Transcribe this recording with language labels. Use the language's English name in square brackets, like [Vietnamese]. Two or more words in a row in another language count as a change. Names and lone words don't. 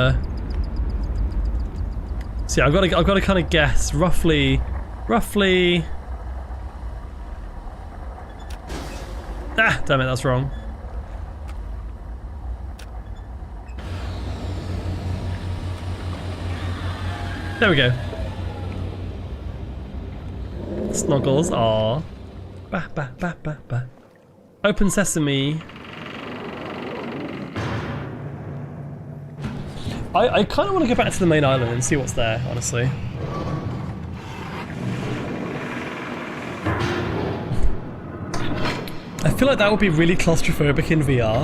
[English] See, I've got to kind of guess roughly. Ah, damn it, that's wrong. There we go. Snuggles, aww. Ba ba ba ba ba. Open sesame. I kind of want to go back to the main island and see what's there, honestly. I feel like that would be really claustrophobic in VR.